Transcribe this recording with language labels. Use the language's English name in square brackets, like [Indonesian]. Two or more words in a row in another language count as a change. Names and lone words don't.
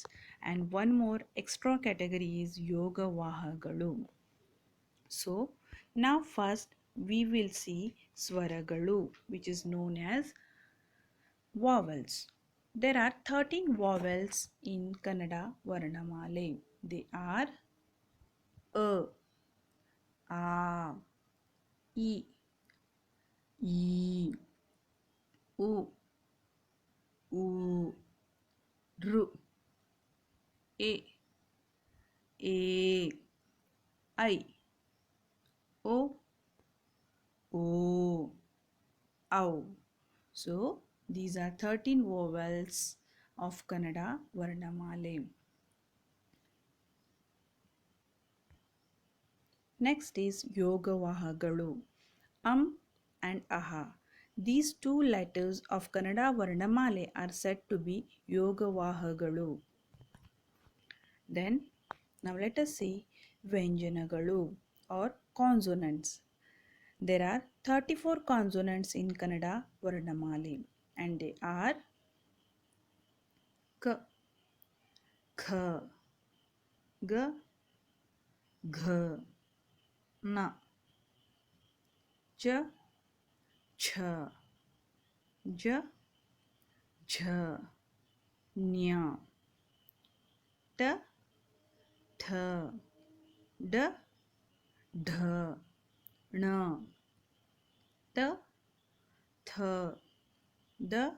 [English] And one more extra category is [Kannada] ಯೋಗ ವಾಹಗಳು. [English] So, now first we will see Swaragalu, which is known as vowels. There are 13 vowels in [Kannada] ಕನ್ನಡ ವರ್ಣಮಾಲೆ. [English] They are A, A, E, E, U, U, R, A, I, O, O, Ow. So these are 13 vowels of [Kannada] ಕನ್ನಡ ವರ್ಣಮಾಲೆ. [English] Next is [Kannada] ಯೋಗ ವಾಹಗಳು. [English] And Aha. These two letters of [Kannada] ಕನ್ನಡ ವರ್ಣಮಾಲೆ [English] are said to be [Kannada] ಯೋಗ ವಾಹಗಳು. [English] Then now let us see Vyanjanagalu or consonants. There are 34 consonants in [Kannada] ಕನ್ನಡ ವರ್ಣಮಾಲೆ [English] and they are K, Kh, G, Gh, N, Ch, Ch, J, Jh, Nya, T, Th, D, Dh, N, T, Th, D,